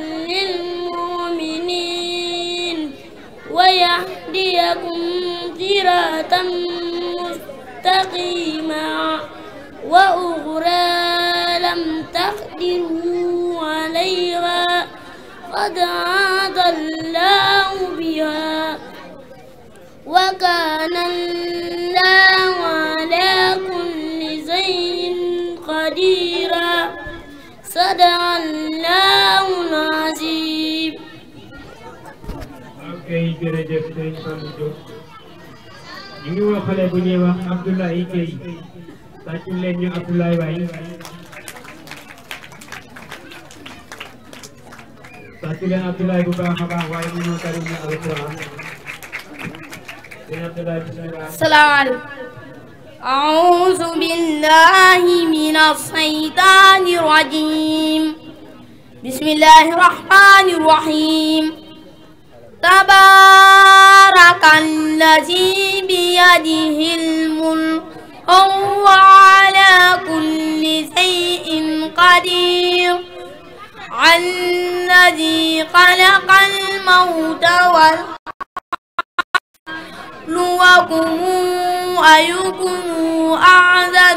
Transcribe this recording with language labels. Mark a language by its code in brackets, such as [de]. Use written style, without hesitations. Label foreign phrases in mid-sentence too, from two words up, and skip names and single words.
[ar] للمؤمنين ويهديكم صراطا مستقيما وأخرى لم تقدروا عليها قد أحاط الله بها وكان الله على كل شيء قديرا. صدق الله العظيم. [wo] Okay, jërëjëf Serigne Fallou Diop ñu ngi woo xale bu ñuy wax Abdoulaye Gueye tàccu leen ñu Abdoulaye waay tàccu leen Abdoulaye bu baax a baax waaye ñu ñoo tari ñu alquran. [ar] السلام عليكم. أعوذ بالله من الشيطان الرجيم. بسم الله الرحمن الرحيم. تبارك الذي بيده الملك وهو على كل شيء قدير الذي خلق الموت ليبلوكم أيكم أحسن